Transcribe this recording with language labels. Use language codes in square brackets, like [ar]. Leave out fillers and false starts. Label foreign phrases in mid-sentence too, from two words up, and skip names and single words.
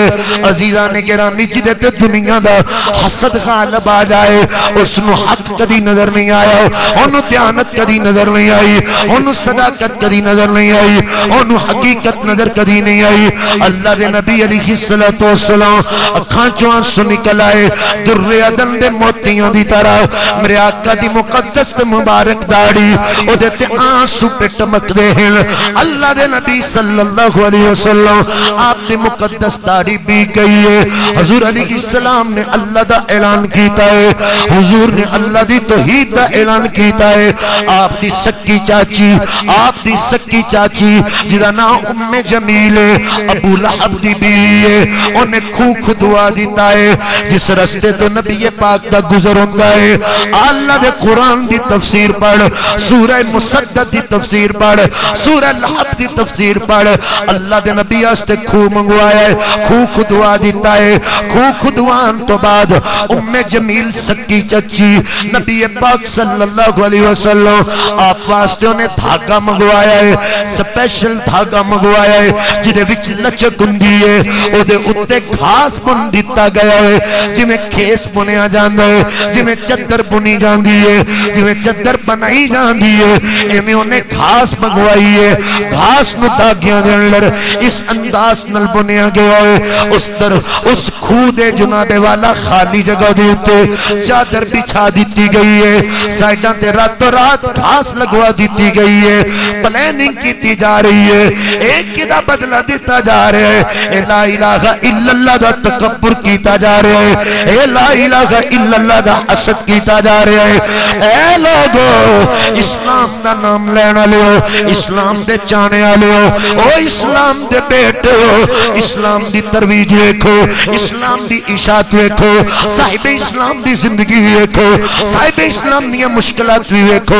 [pa] عزیزانِ گرامی جیہدے تے دنیا دا حسد غالب آ جائے، اوہنوں حق کدی نظر نہیں آیا، اوہنوں دیانت کدی نظر نہیں آئی، اوہنوں صداقت کدی نظر نہیں آئی، اوہنوں حقیقت نظر کدی نہیں آئی. اللہ دے نبی [ar] عليه الصلاة والسلام [pa] اکھاں چوں اتھرو نکل آئے، دُرِ عدن دے موتیاں دی طرح. میرے آقا دی مقدس تے مبارک داڑھی اوہدے تے اتھرو پے ٹمکدے نے. اللہ دے نبی [ar] صلى الله عليه وسلم [pa] آپ دی مقدس داڑھی وی گئی اے. حضور علیہ السلام نے اللہ دا اعلان کیتا اے، حضور نے اللہ دی توحید دا اعلان کیتا اے. آپ دی سکی چاچی، آپ دی سکی چاچی جیہدا ناں ام جمیل اے، ابو لہب دی بیوی اے، اوہنے کھوہ کھدوا دتا اے. جس رستے توں نبی پاک دا گزر ہوندا اے، اللہ دے قرآن دی تفسیر پڑھ، سورہ مسد دی تفسیر پڑھ، سورہ لہب دی تفسیر پڑھ. اللہ دے نبی واسطے کھوہ منگوایا اے، کھوہ کھدوا دتا اے. کھوہ کھدوان توں بعد ام جمیل سکی چاچی نبی پاک [ar] صلى الله عليه وسلم [pa] آپ واسطے اوہنے دھاگا منگوایا اے، اسپیشل دھاگا منگوایا اے جیہدے وچ لچک ہوندی اے، اوہدے اتے گھاہ بن دتا گیا اے. جیویں کھیس بنیا جاندا اے، جیویں چادر بنی جاندی اے، جیویں چادر بنائی جاندی اے، ایویں اوہنے گھاہ منگوائی اے. گھاہ نوں دھاگیاں دے اندر اس انداز نال بنیا گیا اے. اس طرف اس کھوہ دے جنابِ والا خالی جگہ دے اتے چادر وچھا دتی گئی اے, سائیڈاں توں راتوں رات گھاہ لگوا دتی گئی اے، پلاننگ کیتی جا رہی اے، اک کیدا بدلا دتا جا رہیا اے. ایہ [ar] لا إله إلا الله [pa] دا تکبر کیتا جا رہیا اے، ایہ [ar] لا إله إلا الله [pa] دا حسد کیتا جا رہیا اے. اے لوکو اسلام دا ناں لینا لیو، اسلام دے چاہن والے ہو، او اسلام دے پتر ہو، اسلام دی ترویج دیکھو، اسلام دی اشاعت دیکھو، صاحبِ اسلام دی زندگی دیکھو، صاحبِ اسلام دیاں مشکلات وی دیکھو.